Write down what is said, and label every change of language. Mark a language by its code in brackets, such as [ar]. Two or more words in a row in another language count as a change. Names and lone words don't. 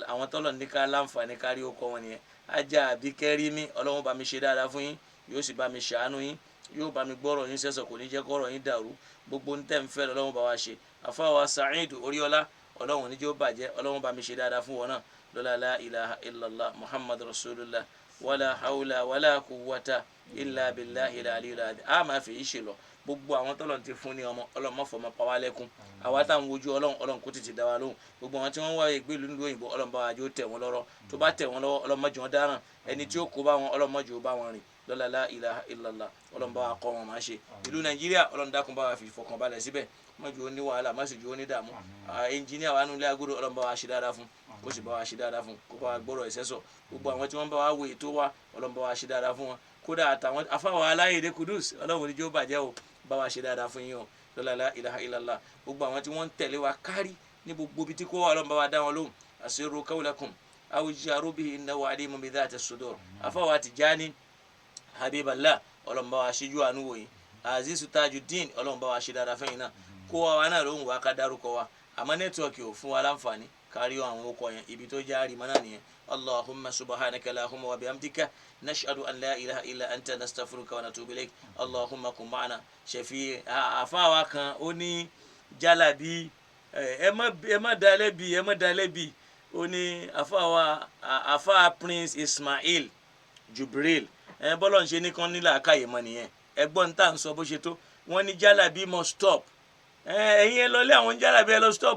[yo] àwọn tọ́lọ̀ ní ká láǹfààní kárí ó kọ́ wọn nìyẹn. Ajá Àbíkẹ́rímí ọlọ́run bá mi ṣe dáadáa fún yín, yóò sì bá mi ṣàánú yín, yóò bá mi gbọ́rọ̀ yín sẹ́sọ̀, kò ní jẹ́ kọ́rọ̀ yín dàrú. gbogbo ń tẹ̀ ń fẹ́ lọ́lọ́run bá wa ṣe. àfáwà Sa'id Oríọlá ọlọ́run níjó bàjẹ́, ọlọ́run bá mi ṣe dáadáa fún wọn náà lọ́la [ar] لا إله إلا الله محمد رسول الله ولا حول ولا قوة إلا بالله العلي العظيم. [yo] máa fi yí ṣe lọ. gbogbo àwọn tọ́lọ̀ ti fún ní ọmọ ọlọ́run má fọmọ pa wá lẹ́kún. àwa táwọn wojú ọlọ́run kó tètè dá wa lóhùn. gbogbo àwọn tí wọ́n wá ìgbé ìlú nílùú òyìnbó ọlọ́run bá wa jẹ́ ó tẹ̀ wọ́n lọ́rọ̀, tó bá tẹ̀ wọ́n lọ́wọ́ ọlọ́run má jẹ́ wọ́n dáràn, ẹni tí ó kó bá wọn ọlọ́run má jẹ́ ó bá wọn rìn lọ́la [ar] لا إله إلا الله. [yo] ọlọ́run bá wa kọ́ wọn máa ṣe. ìlú Nàìjíríà ọlọ́run dákun bá wa fi ìfọkànbalẹ̀ síbẹ̀, má jẹ́ ó ní wàhálà, má sì jẹ́ ó ní dààmú. ẹnjìníà wa nulẹ̀ agodo ọlọ́run bá wa ṣe dáadáa fún, kó sì bá wa ṣe dáadáa fún, kó bá wa gbọ́rọ̀ ìṣẹ́sọ̀. gbogbo àwọn tí wọ́n bá wa wo ètò wa ọlọ́run bá wa ṣe dáadáa fún wọn. kódà àtàwọn afáwọn Aláyẹ̀dé Kudus ọlọ́run ní jẹ́ ó bàjẹ́ o, bá wa ṣe dáadáa fún yín o lọ́la [ar] لا إله إلا الله. [yo] gbogbo àwọn tí wọ́n ń tẹ̀lé wa kárí ní gbogbo ibi tí kò wà ọlọ́run bá wa dá wọn lóhùn. [ar] أسروا قولكم أو اجهروا به إنه عليم بذات الصدور. [yo] afáwọn Tijani Habiballah ọlọ́run bá wa ṣíjú àánú wò yín. Azizu Tajuddin ọlọ́run bá wa ṣe dáadáa fún yín náà. kó wa náà lóhùn wa ká dárúkọ wa, àmọ́ nẹ́tíwọ̀kì ò fún wa láǹfààní kárí àwọn okọ̀ yẹn, ibi tó já rìmọ́ náà nìyẹn. [ar] اللهم سبحانك اللهم وبحمدك نشهد أن لا إله إلا أنت نستغفرك ونتوب إليك اللهم كن معنا شفيع. [yo] àfáà wa kan ó ní jálàbí ẹ má dá lẹ́bi ó ní àfa Prince Ismail Jubril bọ́lọ̀ ń ṣe ní kan nílà káyè mọ́ nìyẹn ẹgbọ́n tá à ń sọ bó ṣe tó wọ́n ní jálàbí [en] must stop [yo] ẹ̀yin ẹ lọ lé àwọn jálàbí ẹ lọ stop